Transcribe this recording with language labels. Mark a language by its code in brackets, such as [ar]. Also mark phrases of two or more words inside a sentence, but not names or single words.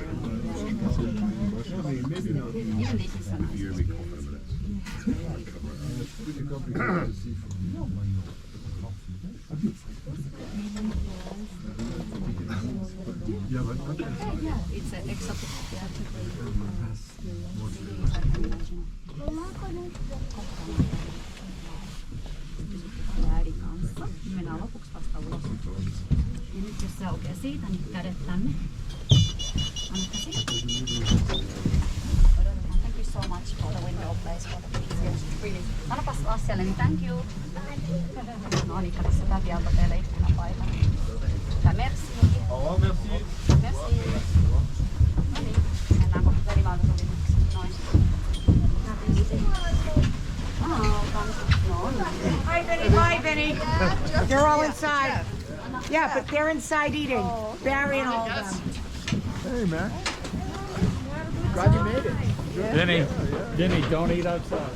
[en] Maybe not. Even this is a nice. Yeah, but It's an exotic. [fi] Äidin kanssa. Mennään lopuksi vasta ulos. Ja nyt jos se aukeaa siitä, niin kädet tänne. Anna käsi. Odotetaan. Sanopas Lassialle, niin [en] thank you. [fi] No niin, kato se täti antoi teille ikkunapaikan. Tai merci. [fr] Au revoir, merci. Merci. [fi] No niin, mennään kohta verivaltasopimukseen. Noin. [en] Hi, Benny. They're all inside. Yeah, but they're inside eating. Barry and all of them. Hey, man. Glad you made it. Denny, don't eat outside.